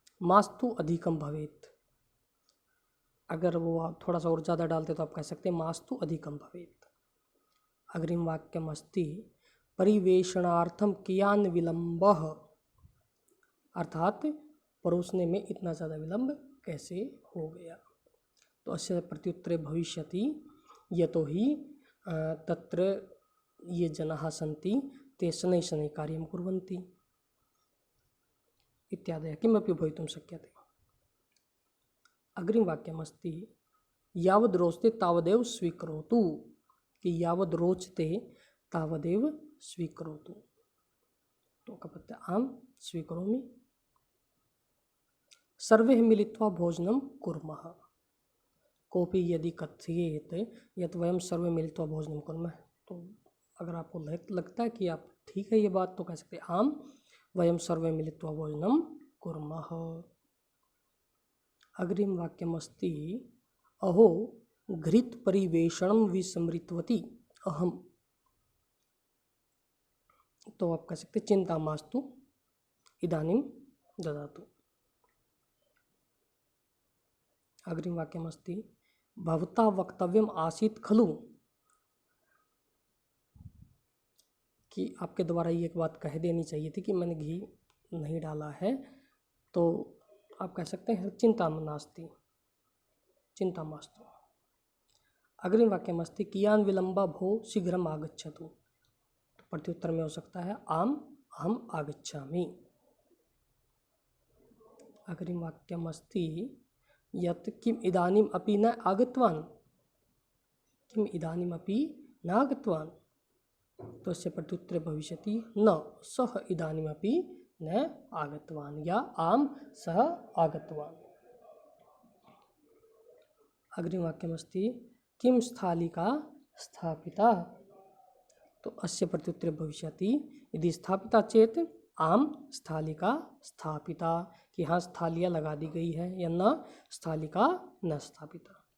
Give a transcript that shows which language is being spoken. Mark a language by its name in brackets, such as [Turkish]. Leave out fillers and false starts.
[Sanskrit] मास्तु अधिकम भवेत्। [Hindi] अगर वो आप थोड़ा सा और ज़्यादा डालते तो आप कह सकते हैं मास्तु अधिकम भवेत्। [Sanskrit] अग्रिम वाक्यमस्ति परिवेशनार्थम कियान विलंबः। [Hindi] अर्थात परोसने में इतना ज़्यादा विलंब कैसे हो गया। [Sanskrit] तो अस्य प्रत्युत्तरे भविष्यति यतोहि तत्र ये जनाः सन्ति ते शनैः शनैः कार्यं कुर्वन्ति इत्यादयः किमपि भवितुं शक्यते। अग्रिम वाक्यमस्ति यावद् रोचते तावदेव स्वीकरोतु। कि यावद् रोचते तावदेव स्वीकरोतु। तो कपत्ते आम स्वीकरोमि। सर्वे मिलित्वा भोजनं कुर्मः। कोऽपि यदि कथयेत् यत् वयं सर्वे मिलित्वा भोजनं कुर्मः। [Hindi] तो अगर आपको लगता है कि आप ठीक है ये बात, तो कह सकते हैं [Sanskrit] आम वयं सर्वे मिलित्वा भोजनं कुर्मः। अग्रिम वाक्यमस्ति अहो घृत परिवेषणं विस्मृतवती अहम। [Hindi] तो आप कह सकते [Sanskrit] चिंता मास्तु इदानीं ददातु। अग्रिम वाक्यमस्ति भवता वक्तव्यम आसीत् खलु। [Hindi] कि आपके द्वारा ये एक बात कह देनी चाहिए थी कि मैंने घी नहीं डाला है। तो आप कह सकते हैं [Sanskrit] चिंता नास्ति, चिंता मास्तु। अग्रिम वाक्यमस्ति कियान विलंबा भो शीघ्रम आगच्छतु। [Hindi] तो प्रत्युत्तर में हो सकता है [Sanskrit] आम अहम आगच्छामि। अग्रिम वाक्यमस्ति यत् किम इदानीम अपि न आगतवान्। किम इदानीमपि न आगतवान्, [Hindi] तो इससे [Sanskrit] प्रत्युत्तरे भविष्यति न सः इदानीमपि न आगतवान् या आम सः आगतवान्। अग्रिमवाक्यमस्ति किं स्थालिका स्थापिता, तो अस्य प्रत्युत्तरे भविष्यति यदि स्थापिता चेत आम स्थालिका स्थापिता, [Hindi] कि हाँ स्थालिया लगा दी गई है, [Sanskrit] या न स्थालिका न स्थापिता।